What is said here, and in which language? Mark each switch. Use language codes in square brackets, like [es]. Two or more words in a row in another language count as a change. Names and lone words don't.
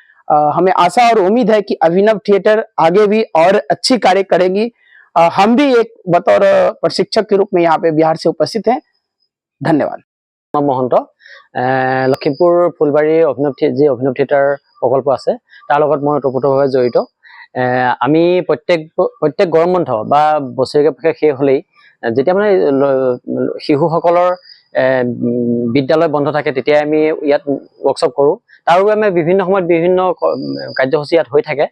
[hi] हमें आशा और उम्मीद है कि अभिनव थिएटर आगे भी और अच्छी कार्य करेगी। हम भी एक बतौर प्रशिक्षक के रूप में यहाँ पे बिहार से उपस्थित हैं। धन्यवाद। महंत लखीमपुर फुलबारी जी अभिनव थिएटर प्रकल्प [as] আছে তাৰ লগত মই ওতপ্ৰোতভাৱে জড়িত। আমি প্ৰত্যেক গৰম বন্ধ বা বছৰীয়া শেষ হ'লেই যেতিয়া মানে শিশুসকলৰ বিদ্যালয় বন্ধ থাকে তেতিয়াই আমি ইয়াত ৱৰ্কশ্বপ কৰোঁ। তাৰ বাবে আমি বিভিন্ন সময়ত বিভিন্ন কাৰ্যসূচী ইয়াত হৈ থাকে।